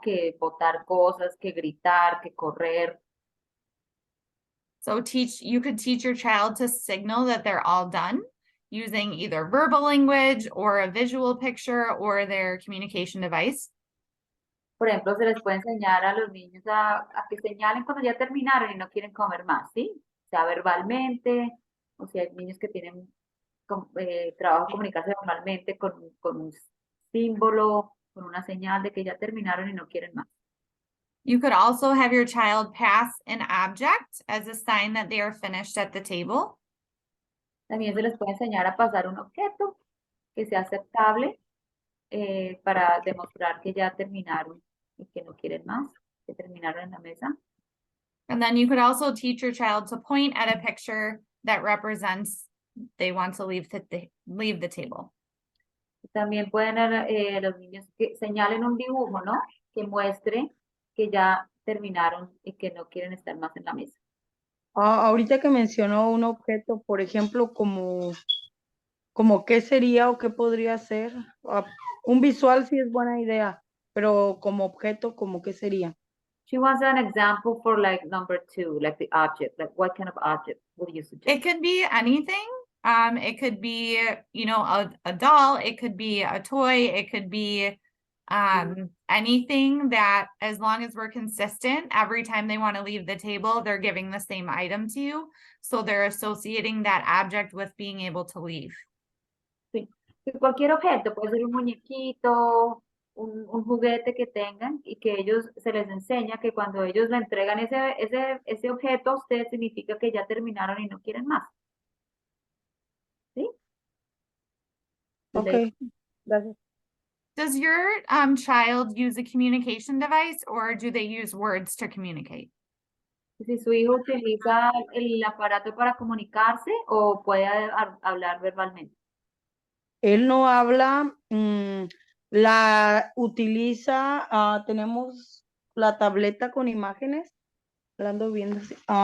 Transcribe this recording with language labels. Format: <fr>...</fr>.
<es>Que botar cosas, que gritar, que correr.</es> <en>So you could teach your child to signal that they're all done using either verbal language or a visual picture or their communication device.</en> <es>Por ejemplo, se les puede enseñar a los niños a que señalen cuando ya terminaron y no quieren comer más, ¿sí? O sea, verbalmente, o sea, hay niños que tienen trabajo comunicarse verbalmente con un símbolo, con una señal de que ya terminaron y no quieren más.</es> <en>You could also have your child pass an object as a sign that they are finished at the table.</en> <es>También se les puede enseñar a pasar un objeto que sea aceptable para demostrar que ya terminaron y que no quieren más, que terminaron en la mesa.</es> <en>And then you could also teach your child to point at a picture that represents they want to leave the table.</en> <es>También pueden los niños que señalen un dibujo, ¿no? Que muestre que ya terminaron y que no quieren estar más en la mesa. Ahorita que mencionó un objeto, por ejemplo, como qué sería o qué podría ser. Un visual sí es buena idea, pero como objeto, ¿como qué sería?</es> <en>She wants an example for like number 2, like the object. Like what kind of object would you suggest? It could be anything. It could be, you know, a doll, it could be a toy, it could be anything that, as long as we're consistent, every time they want to leave the table, they're giving the same item to you. So they're associating that object with being able to leave.</en> <es>Sí. Cualquier objeto, puede ser un muñequito, un juguete que tengan y que ellos se les enseña que cuando ellos le entregan ese objeto a usted significa que ya terminaron y no quieren más. ¿Sí? Ok, gracias.</es> <en>Does your child use a communication device, or do they use words to communicate?</en> <es>Si su hijo utiliza el aparato para comunicarse o puede hablar verbalmente. Él no habla, la utiliza, tenemos la tableta con imágenes, la ando viendo así.</es>